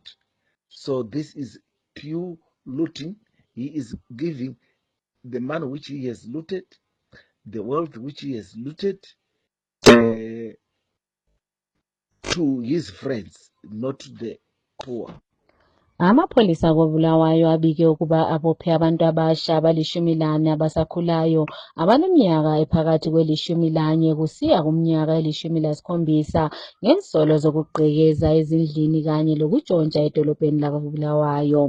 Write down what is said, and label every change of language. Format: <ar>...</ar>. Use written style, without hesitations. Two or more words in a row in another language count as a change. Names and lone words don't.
<en>So this is pure looting. He is giving the money which he has looted, the wealth which he has looted, to his friends, not to the poor.</en> <nd>Amapholisa koBulawayo abike ukuba abophe abantu abasha abali-14 abasakhulayo abaneminyaka ephakathi kweli-11 kusiya kuminyaka eli-17 ngensolo zokugqekeza ezindlini kanye lokutshontsha edolobheni lakoBulawayo.</nd>